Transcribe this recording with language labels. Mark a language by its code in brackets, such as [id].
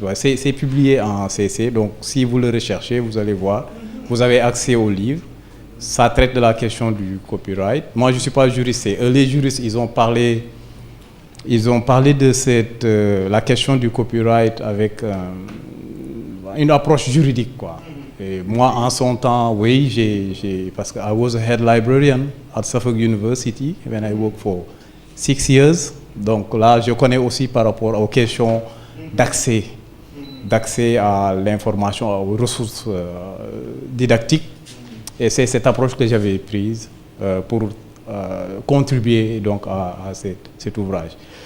[fr] Ouais, c'est publié en CC, donc si vous le recherchez, vous allez voir. Vous avez accès au livre. Ça traite de la question du copyright. Moi, je ne suis pas juriste. Les juristes, ils ont parlé de la question du copyright avec une approche juridique, quoi. Et moi, en son temps, oui, parce que [en] I was a head librarian at Suffolk University when I worked for 6 years. [fr] Donc là, je connais aussi par rapport aux questions d'accès à l'information, aux ressources didactiques. Et c'est cette approche que j'avais prise pour contribuer donc à cet ouvrage.